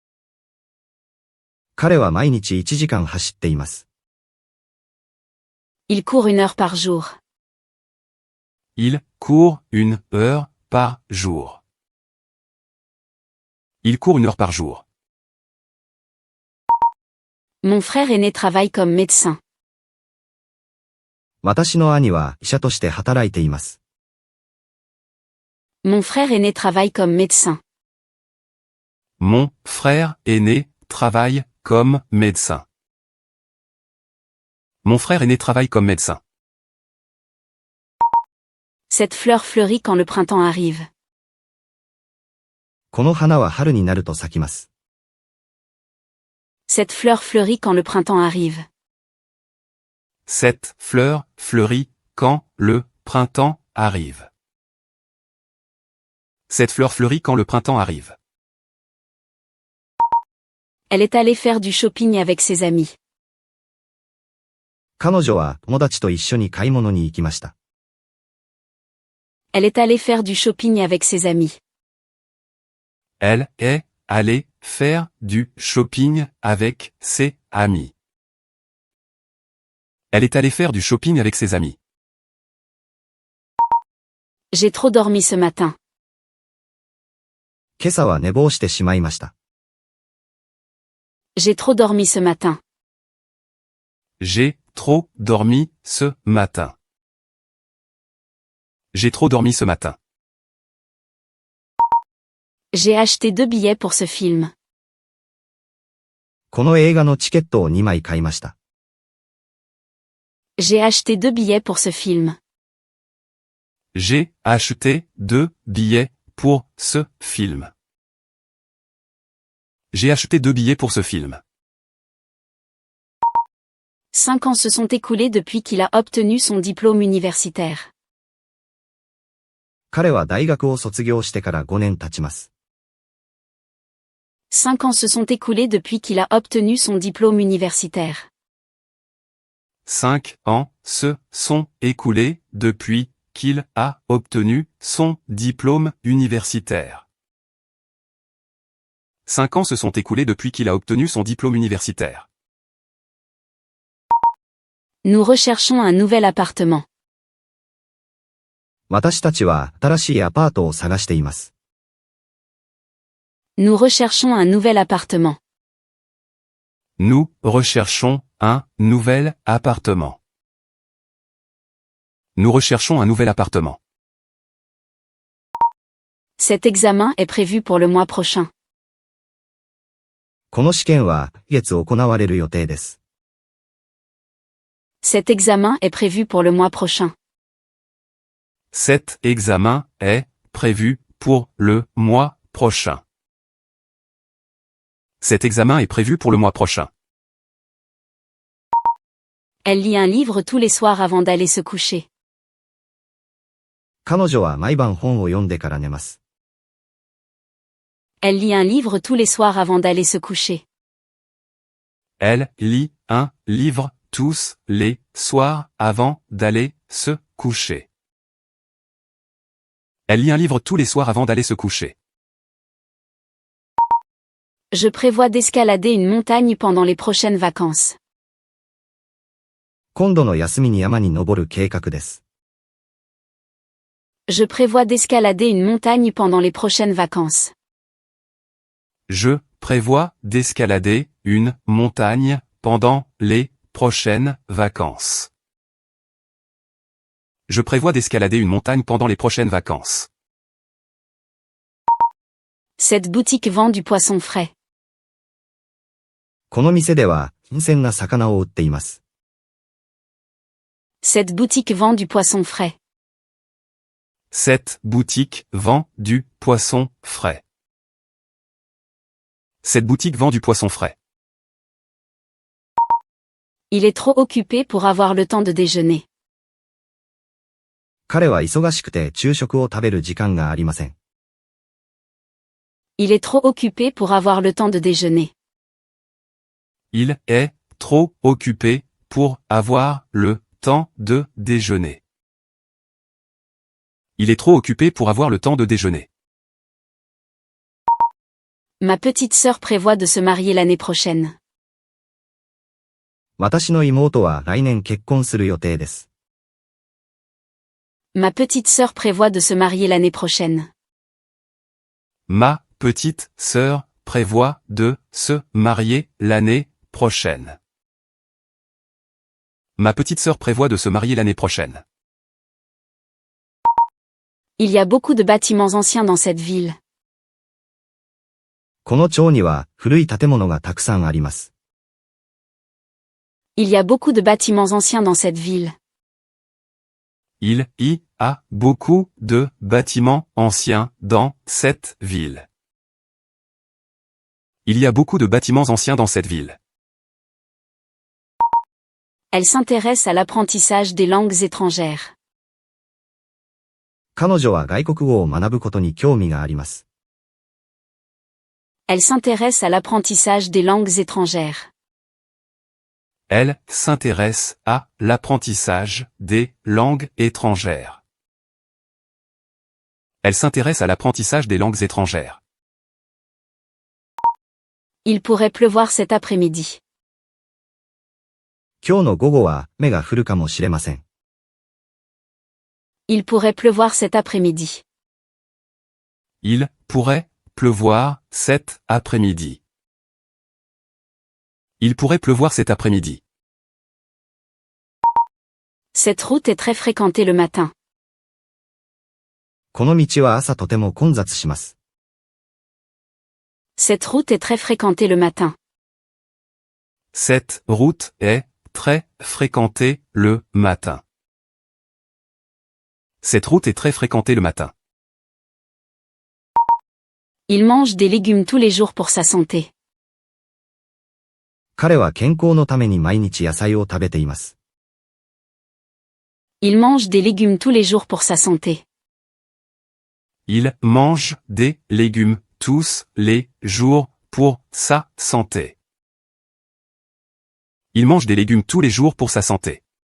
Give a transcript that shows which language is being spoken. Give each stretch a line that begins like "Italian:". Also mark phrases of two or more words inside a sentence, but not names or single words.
Japanese: 彼は毎日1時間走っています。
French: Il court 1 heure par jour. Il court 1 heure par jour. Il court 1 heure par jour. Mon frère aîné travaille comme médecin.
Japanese: 私の兄は医者として働いています。
French: Mon frère aîné travaille comme médecin. Mon frère aîné travaille comme médecin. Mon frère aîné travaille comme médecin. Cette fleur fleurit quand le printemps arrive.
Japanese: この花は春になると咲きます。
French: Cette fleur fleurit quand le printemps arrive. Cette fleur fleurit quand le printemps arrive. Cette fleur fleurit quand le printemps arrive. Elle est allée faire du shopping avec ses amis.
Japanese: 彼女は友達と一緒に買い物に行きました。
French: Elle est allée faire du shopping avec ses amis. Elle est allée faire du shopping avec ses amis. Elle est allée faire du shopping avec ses amis. J'ai trop dormi ce matin.
Japanese: 今朝は寝坊してしまいました。
French: J'ai trop dormi ce matin. J'ai trop dormi ce matin. J'ai trop dormi ce matin. J'ai acheté 2 billets pour ce film.
Japanese: この映画のチケットを2枚買いました。
French: J'ai acheté 2 billets pour ce film. J'ai acheté 2 billets pour ce film. J'ai acheté 2 billets pour ce film. 5 ans se sont écoulés depuis qu'il a obtenu son diplôme universitaire.
Japanese: 彼は大学を卒業してから5年経ちます。
French: 5 ans se sont écoulés depuis qu'il a obtenu son diplôme universitaire. 5 ans se sont écoulés depuis qu'il a obtenu son diplôme universitaire. 5 ans se sont écoulés depuis qu'il a obtenu son diplôme universitaire. Nous recherchons un nouvel appartement.
Japanese: 私たちは新しいアパートを探しています。
French: Nous recherchons un nouvel appartement. Nous recherchons un nouvel appartement. Nous recherchons un nouvel appartement. Cet examen est prévu pour le mois prochain.
Japanese: この試験は来月行われる予定です。
French: Cet examen est prévu pour le mois prochain. Cet examen est prévu pour le mois prochain. Cet examen est prévu pour le mois prochain. Elle lit un livre tous les soirs avant d'aller se coucher.
Japanese: 彼女は毎晩本を読んでから寝ます。
French: Elle lit un livre tous les soirs avant d'aller se coucher. Elle lit un livre tous les soirs avant d'aller se coucher. Elle lit un livre tous les soirs avant d'aller se coucher. Je prévois d'escalader une montagne pendant les prochaines vacances.
Japanese: 今度の休みに山に登る計画です。
French: Je prévois d'escalader une montagne pendant les prochaines vacances. Je prévois d'escalader une montagne pendant les prochaines vacances. Je prévois d'escalader une montagne pendant les prochaines vacances. Cette boutique vend du poisson frais.
Japanese: この店では新鮮な魚を売っています。
French: Cette boutique vend du poisson frais. Cette boutique vend du poisson frais. Cette boutique vend du poisson frais. Il est trop occupé pour avoir le temps de déjeuner.
Japanese: 彼は忙しくて昼食を食べる時間がありません。
French: Il est trop occupé pour avoir le temps de déjeuner. Il est trop occupé pour avoir le temps de déjeuner. Il est trop occupé pour avoir le temps de déjeuner. Ma petite sœur prévoit de se marier l'année prochaine.
Japanese: 私の妹は来年結婚する予定です。
French: Ma petite sœur prévoit de se marier l'année prochaine. Ma petite sœur prévoit de se marier l'année prochaine. Ma petite sœur prévoit de se marier l'année prochaine. Il y a beaucoup de bâtiments anciens dans cette ville.
Japanese: この町には古い建物がたくさんあります。
French: Il y a beaucoup de bâtiments anciens dans cette ville. Il y a beaucoup de bâtiments anciens dans cette ville. Il y a beaucoup de bâtiments anciens dans cette ville. Elle s'intéresse à l'apprentissage des langues étrangères.
Japanese: 彼女は外国語を学ぶことに興味があります。
French: Elle s'intéresse à l'apprentissage des langues étrangères. Elle s'intéresse à l'apprentissage des langues étrangères. Elle s'intéresse à l'apprentissage des langues étrangères. Il pourrait pleuvoir cet après-midi.
Japanese: 今日の午後は雨が降るかもしれません。
French: Il pourrait pleuvoir cet après-midi. Il pourrait pleuvoir cet après-midi. Il pourrait pleuvoir cet après-midi. Cette route est très fréquentée le matin.
Japanese: この道は朝とても混雑します。
French: Cette route est très fréquentée le matin. Cette route est très fréquentée le matin. Cette route est très fréquentée le matin. Il mange des légumes tous les jours pour sa santé.
Japanese: 彼は健康のために毎日野菜を食べています。
French: Il mange des légumes tous les jours pour sa santé. Il mange des légumes tous les jours pour sa santé. Il mange des légumes tous les jours pour sa santé.